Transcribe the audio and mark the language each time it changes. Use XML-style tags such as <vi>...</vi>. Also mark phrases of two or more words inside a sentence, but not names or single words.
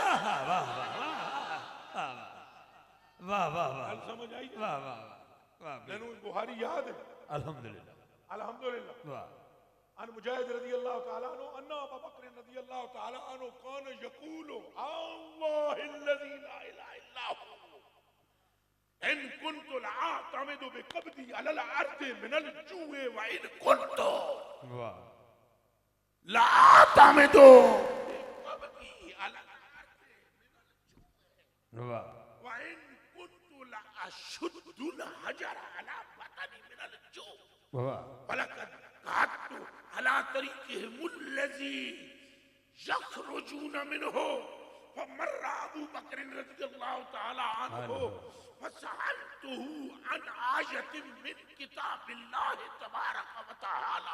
<ur>واہ واہ واہ سمجھ آئی؟ واہ واہ واہ میں بخاری یاد ہے، الحمدللہ الحمدللہ۔ واہ</ur> <ar>عن مجاہد رضی اللہ تعالیٰ عنہ ان ابا بکر رضی اللہ تعالیٰ عنہ کان یقول اللہ الذی لا الہ الا هو ان كنت لأعتمد بقبضی علی الارض من الجوع وان كنت</ar> <ur>واہ</ur> <ar>لأعتمد بقبضی علی الارض من</ar> <ur>واہ</ur> <ar>الجوع وان كنت لأشد الحجر على بطنی من الجوع</ar> <ur>واہ</ur> <ar>وَلَقَدْ قَعَدْتُ عَلَىٰ طَرِيقِهِمُ الَّذِي يَخْرُجُونَ مِنْهُ فَمَرَّ أَبُو بَكْرٍ رَضِيَ اللَّهُ تَعَالَى عَنْهُ فَسَأَلْتُهُ عَنْ آيَةٍ مِّن كِتَابِ اللَّهِ تَبَارَكَ وَتَعَالَى</ar>